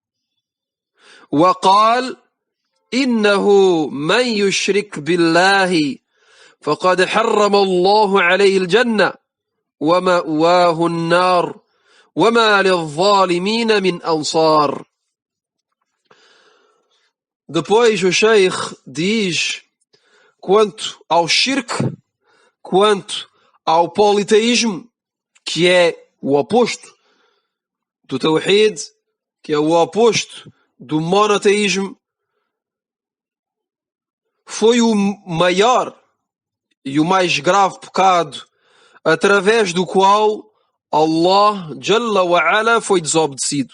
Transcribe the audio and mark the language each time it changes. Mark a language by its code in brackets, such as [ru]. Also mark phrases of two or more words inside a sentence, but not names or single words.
[ar] وقال: إنه من يشرك بالله فقد حرم الله عليه الجنة ومأواه النار وما للظالمين من أنصار. [pt] Depois o Sheikh diz, quanto ao shirk, quanto ao politeísmo, que é o oposto do Tawhid, que é o oposto do monoteísmo foi o maior e o mais grave pecado através do qual [ar] الله جل وعلا [pt] foi desobedecido.